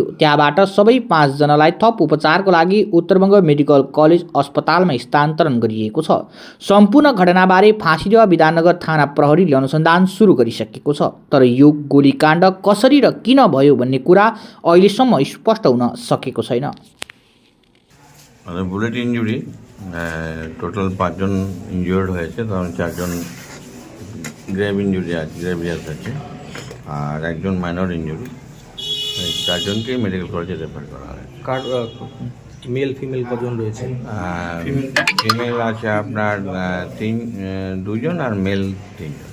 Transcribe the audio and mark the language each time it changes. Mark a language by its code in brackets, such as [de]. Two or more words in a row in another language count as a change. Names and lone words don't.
[ne] त्यहाँबाट सबै 5 जनालाई थप उपचारको लागि उत्तरबङ्ग [en] medical college [ne] अस्पतालमा स्थानान्तरण गरिएको छ। सम्पूर्ण घटनाबारे फाँसीदेवा विधाननगर थाना प्रहरीले अनुसन्धान सुरु गरिसकेको छ। तर यो गोलीकाण्ड कसरी र किन भयो भन्ने कुरा अहिलेसम्म स्पष्ट हुन सकेको छैन। [en] bullet injury [bn] টোটাল 5 জন ইনজিওর্ড হয়েছে, কারণ 4 জন [en] grave injury [bn] আছে আর একজন [en] minor injury. [bn] 4 জনকে [en] medical college [bn] রেফার করা হয়। [en] male female [bn] কজন রয়েছে? ফিমেল আছে আপনার 2 জন আর মেল 3 জন।